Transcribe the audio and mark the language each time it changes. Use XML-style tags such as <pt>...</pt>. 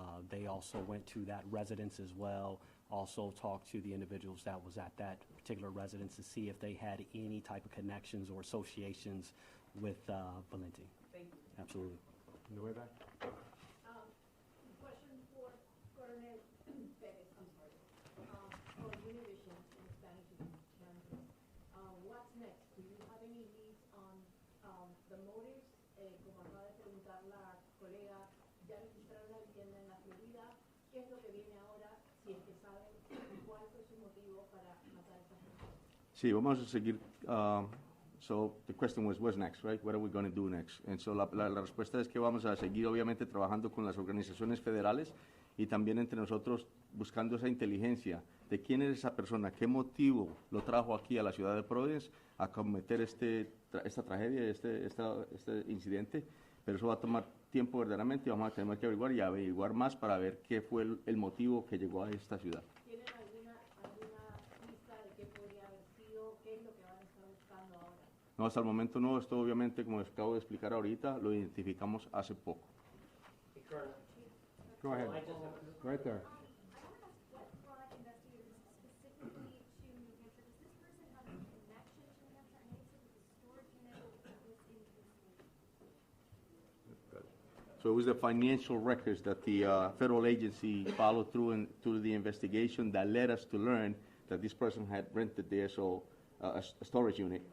<en>They also went to that residence as well, also talked to the individuals that was at that particular residence to see if they had any type of connections or associations with Valenti. Thank you. Absolutely. In the way back. Question for Colonel Perez, I'm sorry. For Univision in Spanish language. What's next? Do you have any leads on the motives?</en> <es>Como acaba de preguntar la colega, ¿ya registraron la vivienda en la Florida? ¿Qué es lo que viene ahora? Si es que saben cuál fue su motivo para matar a esta gente. Sí, vamos a seguir.</es> <en>So the question was, what's next, right? What are we going to do next?</en> <es>And so la respuesta es que vamos a seguir, obviamente, trabajando con las organizaciones federales y también entre nosotros buscando esa inteligencia de quién es esa persona, qué motivo lo trajo aquí a la ciudad de Providence a cometer esta tragedia, este incidente. Pero eso va a tomar tiempo verdaderamente y vamos a tener que averiguar más para ver qué fue el motivo que llegó a esta ciudad. ¿Tienen alguna pista de qué podría haber sido? ¿Qué es lo que van a estar buscando ahora? No, hasta el momento no. Esto obviamente, como les acabo de explicar ahorita, lo identificamos hace poco.</es> <en>Hey, Colonel. Go ahead. I just have Right there. I want to ask what brought investigators specifically to New Hampshire? Does this person have a connection to New Hampshire? I know you said that the storage unit was in Houston. So it was the financial records that the federal agency followed through the investigation that led us to learn that this person had rented there, a storage unit.</en>